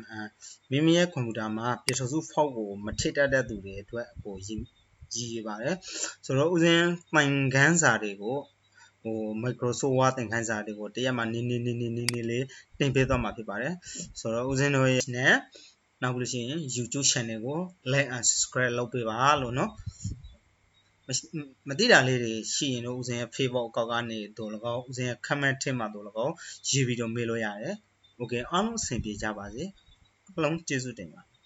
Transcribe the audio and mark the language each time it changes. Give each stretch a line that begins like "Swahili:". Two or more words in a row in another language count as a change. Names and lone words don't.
Burmese: မိမိရဲ့ကွန်ပျူတာမှာပြထုတ်စု fault ကိုမထိတတ်တဲ့သူတွေအတွက်ရည်ပါတယ်ဆိုတော့ဦးဇ င်းမှန်ခန်းစာတွေကိုMicrosoft Word သင်ခန်းစာတွေကိုတရက်မှနေလေးတင်ပေးသွားမှာဖြစ်ပါတယ်ဆိုတော့ဦးဇင်းတို့ရဲ့ channel နောက်ပြီးလို့ရှိရင် YouTube channel ကို
English: like and subscribe
Burmese: လုပ်ပေးပါလို့เนาะမသိတာလေးတွေရှိရင်တော့ဦးဇင်းရဲ့ Facebook အကောင့်ကနေတော့၎င်းဦးဇင်းရဲ့ comment ထဲမှာတော့၎င်းရေးပြီးတော့မေးလို့ရတယ် okay အားလုံးအဆင်ပြေကြပါစေအားလုံးကျေးဇူးတင်ပါ